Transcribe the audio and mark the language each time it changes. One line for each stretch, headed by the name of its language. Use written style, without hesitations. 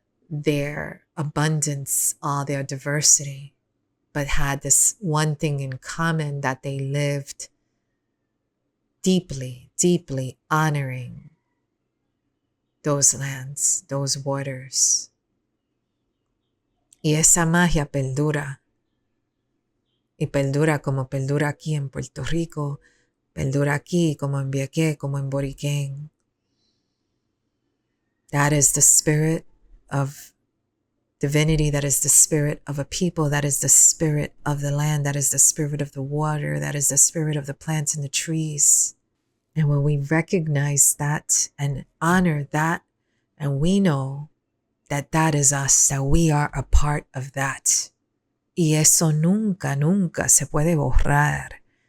English: their abundance, all their diversity, but had this one thing in common, that they lived deeply, deeply honoring those lands, those waters.
Spanish: Y esa magia perdura. Y perdura como perdura aquí en Puerto Rico, perdura aquí como en Vieques, como en Boriken.
English: That is the spirit of divinity. That is the spirit of a people. That is the spirit of the land. That is the spirit of the water. That is the spirit of the plants and the trees. And when we recognize that and honor that, and we know that that is us, that we are a part of that.
Spanish: Y eso nunca, nunca se puede borrar.